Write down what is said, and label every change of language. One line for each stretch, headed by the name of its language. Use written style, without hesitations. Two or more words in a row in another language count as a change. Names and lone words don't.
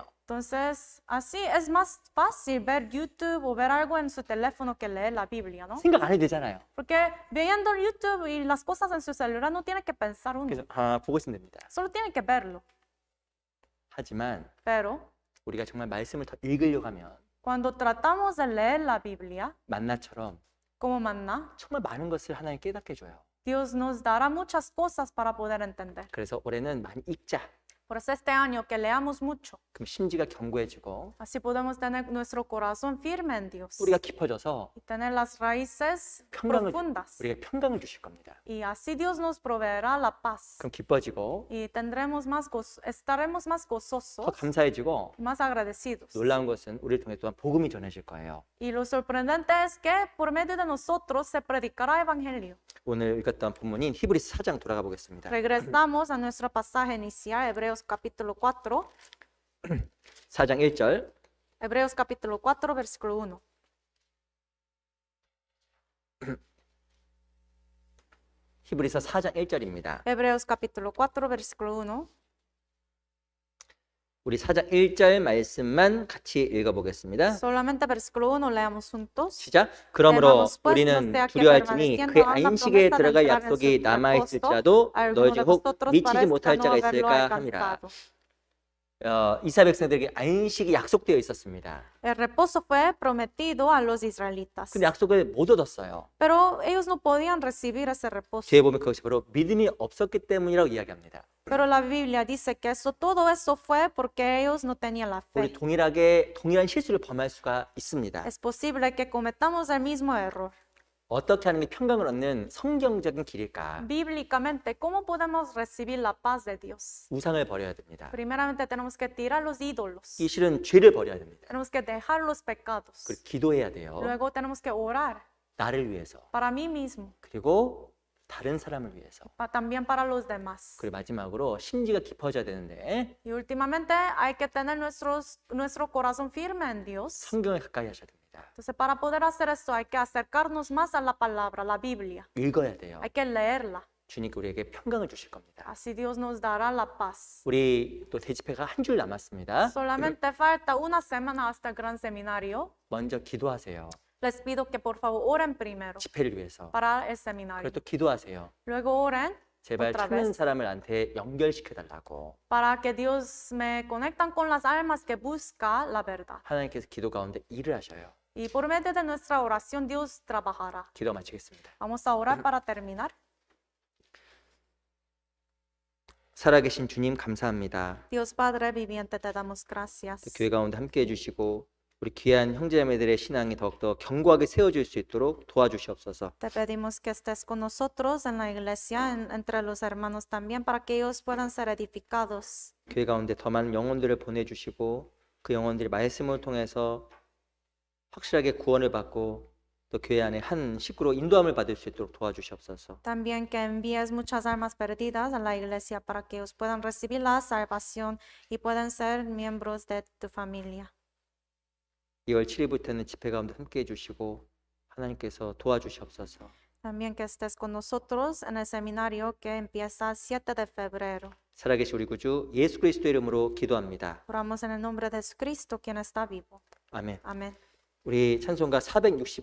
Spanish: Entonces, así es más fácil ver YouTube o ver algo en su teléfono que leer la Biblia, ¿no?
Korean: 생각 안 해도 되잖아요.
Spanish: Porque viendo YouTube y las cosas en su celular no tiene que pensar uno,
Korean: 그래서 보고 있으면 됩니다.
Spanish: solo tiene que verlo.
Korean: 하지만
Spanish: Pero
Korean: 우리가 정말 말씀을 더 읽으려고 하면
Spanish: cuando tratamos de leer la Biblia,
Korean: 만나처럼
Spanish: como maná,
Korean: 정말 많은 것을 하나님 깨닫게 해줘요.
Spanish: Dios nos dará muchas cosas para poder entender.
Korean: 그래서 올해는 많이 읽자.
Spanish: Por eso este año que leamos mucho,
Korean: 그럼 심지가 견고해지고
Spanish: así podemos tener nuestro corazón firme en Dios
Korean: 뿌리가 깊어져서
Spanish: y tener las raíces
Korean: 평강을
Spanish: profundas.
Korean: 우리가 평강을 주실 겁니다.
Spanish: Y así Dios nos proveerá la paz
Korean: 그럼 기뻐지고
Spanish: y tendremos más estaremos más
Korean: 더
Spanish: gozosos
Korean: 감사해지고
Spanish: y más agradecidos.
Korean: 놀라운 것은 우리를 통해 또한 복음이 전해질 거예요.
Spanish: Y lo sorprendente es que por medio de nosotros se predicará evangelio.
Korean: 오늘 읽었던 본문인 히브리서 4장 돌아가 보겠습니다.
Spanish: Regresamos a nuestro pasaje inicial, Hebreos capítulo 4.
Korean: 4장 1절
Spanish: Hebreos capítulo 4, versículo 1.
Korean: 히브리서 4장 1절입니다.
Spanish: Hebreos capítulo 4, versículo 1.
Korean: 우리 4장 1절 말씀만 같이 읽어보겠습니다.
Spanish: Solamente versículo 1 leamos juntos.
Korean: 시작. 그러므로
Spanish: Hermanos, pues,
Korean: 우리는
Spanish: nos de aquí
Korean: 두려워할지니
Spanish: permaneciendo
Korean: 그의
Spanish: aún la
Korean: 안식에
Spanish: promesa de
Korean: 들어갈
Spanish: entrar en
Korean: 약속이
Spanish: su
Korean: 남아있을지라도
Spanish: reposo,
Korean: 너희
Spanish: alguno
Korean: 중
Spanish: de
Korean: 혹
Spanish: vosotros
Korean: 미치지
Spanish: parezca
Korean: 못할
Spanish: no
Korean: 자가
Spanish: haberlo
Korean: 있을까 함이라.
Spanish: alcanzado.
Korean: 이스라엘 백성들에게 안식이 약속되어 있었습니다.
Spanish: El reposo fue prometido a los israelitas,
Korean: 근데 약속을 못 얻었어요.
Spanish: pero ellos no podían recibir ese reposo.
Korean: 뒤에 보면 그것이 바로 믿음이 없었기 때문이라고 이야기합니다.
Spanish: Pero la Biblia dice que todo eso fue porque ellos no tenían la
Korean: 우리
Spanish: fe.
Korean: 동일한 실수를 범할 수가 있습니다.
Spanish: Es posible que cometamos el mismo error.
Korean: 어떻게 하는 게 평강을 얻는 성경적인 길일까?
Spanish: Bíblicamente, ¿cómo podemos recibir la paz de Dios?
Korean: 우상을 버려야 됩니다.
Spanish: Primeramente tenemos que tirar los ídolos.
Korean: 이 실은 죄를 버려야 됩니다.
Spanish: Tenemos que dejar los pecados.
Korean: 그리고 기도해야 돼요.
Spanish: Luego tenemos que orar
Korean: 나를 위해서
Spanish: para mí mismo,
Korean: 그리고 다른 사람을 위해서
Spanish: también para los demás.
Korean: 그리고 마지막으로 심지가 깊어져야 되는데
Spanish: Y últimamente hay que tener nuestro corazón firme en Dios.
Korean: 성경을 가까이 하셔야 됩니다.
Spanish: Entonces, para poder hacer esto hay que acercarnos más a la palabra, la Biblia.
Korean: 읽어야 돼요.
Spanish: Hay que leerla.
Korean: 주님께 우리에게 평강을 주실 겁니다.
Spanish: Así Dios nos dará la paz.
Korean: 우리 또 대집회가 한 줄 남았습니다.
Spanish: Solamente falta una semana hasta el gran seminario.
Korean: 먼저 기도하세요.
Spanish: Les pido que por favor oren primero
Korean: 집회를 위해서.
Spanish: para el seminario.
Korean: 그리고 또 기도하세요.
Spanish: Luego oren
Korean: 제발
Spanish: otra
Korean: 찾는
Spanish: vez
Korean: 사람을 나한테 연결시켜 달라고.
Spanish: para que Dios me conectan con las almas que busca la verdad.
Korean: 하나님께서 기도 가운데 일을 하셔요.
Spanish: Y por medio de nuestra oración Dios trabajará.
Korean: 기도 마치겠습니다.
Spanish: Vamos a orar para terminar.
Korean: 살아계신 주님 감사합니다.
Spanish: Dios Padre viviente, te damos gracias.
Korean: 교회 가운데 함께 해주시고 우리 귀한 형제자매들의 신앙이 더욱더 견고하게 세워질 수 있도록 도와주시옵소서.
Spanish: Te pedimos que estés con nosotros en la iglesia, entre los hermanos también, para que ellos puedan ser edificados.
Korean: 교회 가운데 더 많은 영혼들을 보내주시고 그 영혼들이 말씀을 통해서 확실하게 구원을 받고 또 교회 안에 한 식구로 인도함을 받을 수 있도록 도와주시옵소서.
Spanish: También que envíes muchas almas perdidas a la iglesia para que ellos puedan recibir la salvación y puedan ser miembros de tu familia.
Korean: 2월 7일부터는 집회 가운데 함께 해주시고 하나님께서 도와주시옵소서.
Spanish: También que estés con nosotros en el seminario que empieza el 7 de febrero.
Korean: 살아계신 우리 구주 예수 그리스도 이름으로 기도합니다.
Spanish: Oramos en el nombre de Jesucristo, quien está vivo.
Korean: 아멘.
Spanish: Amén.
Korean: 우리 찬송가 460